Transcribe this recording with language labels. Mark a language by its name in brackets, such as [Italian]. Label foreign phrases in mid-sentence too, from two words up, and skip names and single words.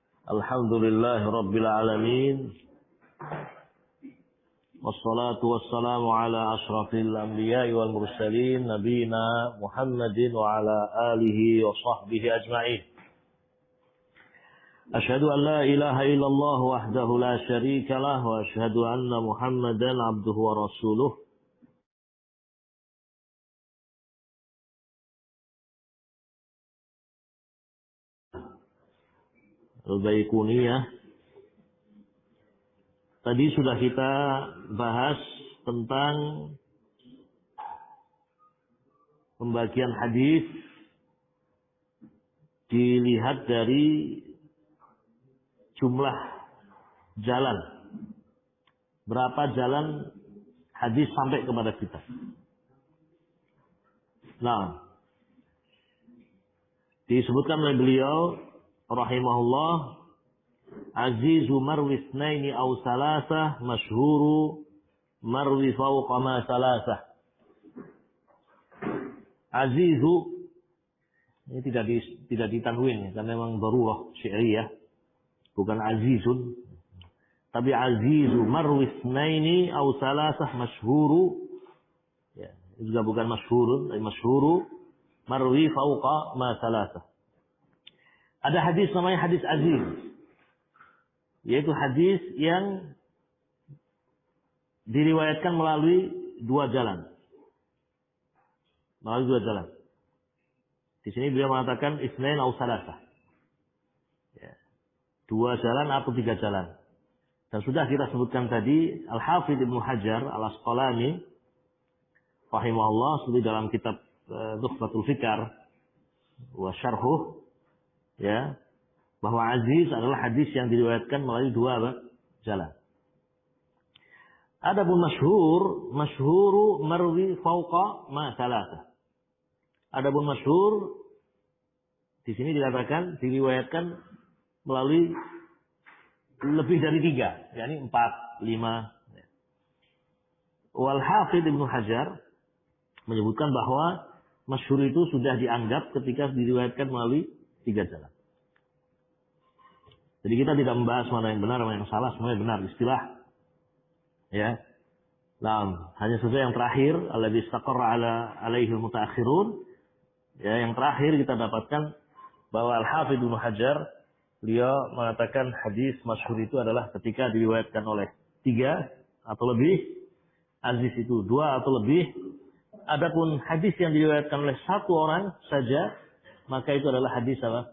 [Arabic] الحمد لله رب العالمين. والصلاة والسلام على أشرف الأنبياء والمرسلين نبينا محمد وعلى آله وصحبه أجمعين. أشهد أن لا إله إلا الله وحده لا شريك له وأشهد أن محمدا عبده ورسوله. Al-Baiquniyah. [Indonesian] Tadi sudah kita bahas tentang pembagian hadis dilihat dari jumlah jalan. Berapa jalan hadis sampai kepada kita. Nah, disebutkan oleh beliau rahimahullah, [Arabic] عزيز مروي اثنين أو ثلاثة، مشهور مروي فوق ما ثلاثة. [Indonesian] Azizu ini tidak ditanwin karena memang [Arabic] ضرورة شعرية, [Indonesian] bukan azizun, tapi [Arabic] عزيز مروي اثنين أو ثلاثة, [Indonesian] masyhuru ya, juga bukan masyhurun, tapi [Arabic] مشهور مروي فوق ما ثلاثة. [Indonesian] Ada hadis namanya hadis aziz, yaitu hadis yang diriwayatkan melalui dua jalan. Melalui dua jalan. Di sini beliau mengatakan [Arabic] اثنين أو ثلاثة. [Indonesian] Ya. Dua jalan atau tiga jalan. Dan sudah kita sebutkan tadi, Al-Hafidh Ibnu Hajar Al-Asqalani rahimahullah, seperti dalam kitab Tuhfatul Fikar wa Syarhuh, ya, bahwa aziz adalah hadis yang diriwayatkan melalui dua jalan. Adapun masyhur, [Arabic] مشهور مروي فوق ما ثلاثة. [Indonesian] Adapun masyhur di sini dikatakan diriwayatkan melalui lebih dari tiga, yakni 4, 5. Wal Hafidh Ibnu Hajar menyebutkan bahwa masyhur itu sudah dianggap ketika diriwayatkan melalui tiga jalan. Jadi kita tidak membahas mana yang benar, mana yang salah, semuanya benar istilah. Ya. Nah, hanya saja yang terakhir, [Arabic] الذي استقر عليه المتأخرون. [Indonesian] Ya, yang terakhir kita dapatkan bahwa Al-Hafidz Ibnu Hajar beliau mengatakan hadis masyhur itu adalah ketika diriwayatkan oleh 3 atau lebih, aziz itu 2 atau lebih. Adapun hadis yang diriwayatkan oleh 1 orang saja, maka itu adalah hadis apa?